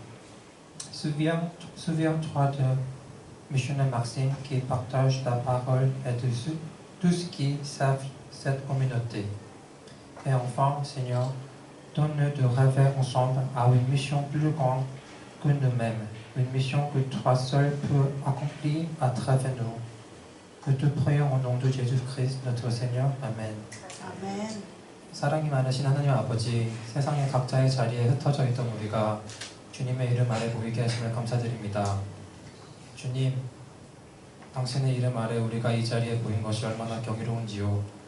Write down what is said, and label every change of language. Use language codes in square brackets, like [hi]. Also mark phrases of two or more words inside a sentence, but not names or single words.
[fr] Souviens-toi de missionnaire Maxime qui partage ta parole et de tous ceux qui servent cette communauté. Et enfin, Seigneur, donne-nous de rêver ensemble à une mission plus grande que nous-mêmes, une mission que toi seul peux accomplir à travers nous. Que te prions au nom de Jésus-Christ, notre Seigneur. Amen. [ko] 아멘. 사랑이 많으신 하나님 아버지, 세상의 각자의 자리에 흩어져 있던 우리가 주님의 이름 아래 모이게 하심을 감사드립니다. 주님, 당신의 이름 아래 우리가 이 자리에 모인 것이 얼마나 경이로운지요.